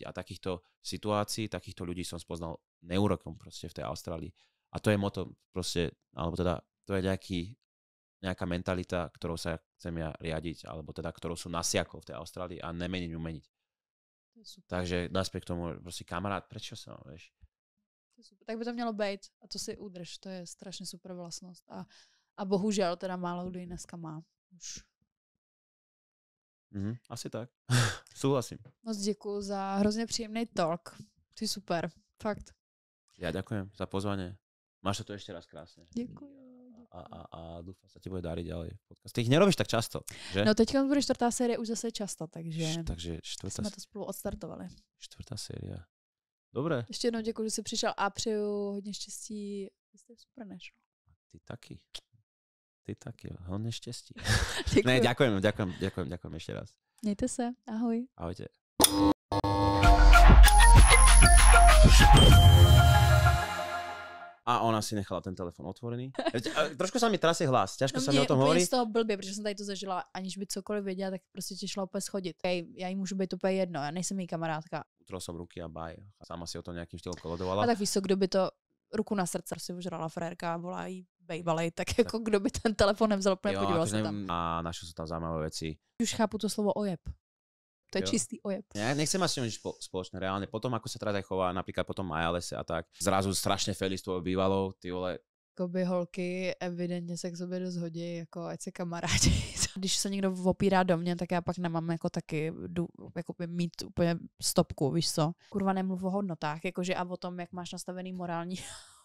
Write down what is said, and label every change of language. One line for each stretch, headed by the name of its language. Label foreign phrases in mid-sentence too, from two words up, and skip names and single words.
Slovak: A takýchto situácií, takýchto ľudí som spoznal neurokom proste v tej Austrálii. A to je moto proste, alebo teda to je nejaká mentalita, ktorou sa chcem ja riadiť, alebo teda ktorou som nasiakol v tej Austrálii a nemeniť ju meniť. Takže naspäť k tomu, proste kamarát, prečo sa, vieš? Super.
Czech: Tak by to mělo být a to si udrž, to je strašně super vlastnost a bohužel teda málo kdo ji dneska má už.
Slovak: Asi tak. Súhlasím.
Czech: Moc děkuju za hrozně příjemný talk. Ty super, fakt.
Slovak: Ja ďakujem za pozvanie. Máš to ešte raz krásne.
Czech: Děkuju.
Slovak: A dúfam, sa ti bude dariť ďalej podcast. Ty ich nerobíš tak často, že?
Czech: No teďka bude 4. série už zase často, takže jsme to spolu odstartovali.
Slovak: 4. séria. Dobre.
Czech: Ještě jednou děkuji, že jsi přišel a přeju hodně štěstí. Vy jste super, než? Ty taky. ty taky, hodně štěstí. Ne,
Slovak: ďakujem ešte raz.
Czech: Mějte se, ahoj. Ahojte.
Slovak: A ona si nechala ten telefon otvorený. Trošku sa mi trasie hlas, ťažko sa mi o tom hovorí.
Czech: Mě z toho blbě, protože jsem tady to zažila, aniž by cokoliv věděla, tak prostě tě šla úplně schodit. Já jí můžu být úplně jedno, já nejsem její kamarádka.
Slovak: Utrel som ruky a baj. Sama si o tom nejakým štýlom koledovala.
Czech: A tak víš co, kdo by to ruku na srdce si ožrala frérka, volá jí bejvalej, tak jako kdo by ten telefon nevzal, podíval se tam.
Slovak: A našel som tam zaujímavé veci.
Czech: Už chápu to slovo ojeb. To je čistý ojeb.
Slovak: Ja nechcem mať s ním nič spoločné reálne. Potom, ako sa teraz aj chová, napríklad potom Majalese a tak, zrazu strašne feli s tvojou bývalou,
Czech: ty vole. Jakoby holky evidentně se k sobě dost hodí, jako ať se kamarádi. Když se někdo opírá do mě, tak já pak nemám jako taky jakoby mít úplně stopku, víš co. Kurva, nemluv o hodnotách, jakože a o tom, jak máš nastavený morální